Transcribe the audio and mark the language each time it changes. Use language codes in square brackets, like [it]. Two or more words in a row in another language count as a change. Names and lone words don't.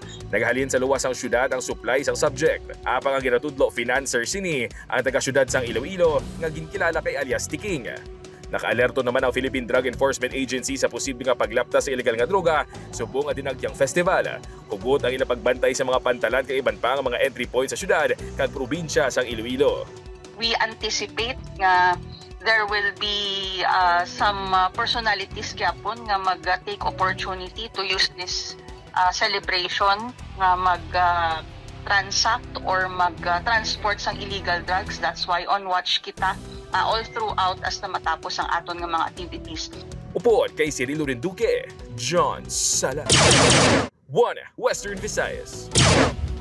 [hil] Naghalin sa luwas ang syudad ang supply sang subject. Apang ang ginatudlo financer sini ang taga-syudad sang Iloilo nga ginkilala kay alias Tiking. Naka-alerto naman ang Philippine Drug Enforcement Agency sa posibleng paglapta sa ilegal nga droga subong ang dinagyang festival. Hugot ang inapagbantay sa mga pantalan kay iban pa ang mga [en] entry points [hil] sa syudad kag probinsya sang Iloilo. [en] We anticipate nga there will be some personalities [hil] gyapon nga [en] mag-take opportunity to use this celebration nga mag-transact or mag-transport sang illegal drugs. That's why on watch kita all throughout as [hil] na matapos ang aton nga mga [en] activities. [hil] Upod kay Cirilo Rinduque, John Sala. 1 Western Visayas.